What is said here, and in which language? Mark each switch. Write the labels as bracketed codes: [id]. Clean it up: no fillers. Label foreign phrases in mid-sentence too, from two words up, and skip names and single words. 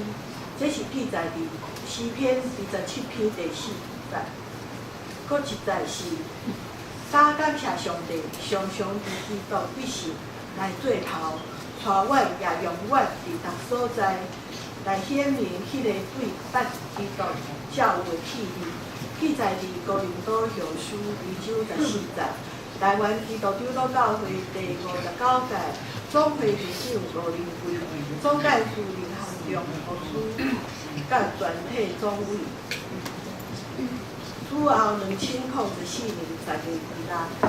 [nan] 这是记载伫诗篇27篇第4节，搁一节是感谢上帝，常常伫基督必是来做头，带阮也永远伫逐所在来显明迄个对捌基督教会气味。记载伫哥林多后书2章14节，台湾基督长老教会第59届总会理事长5人会，总干事林行中牧师。甲全体总委，主后2014年10月2日。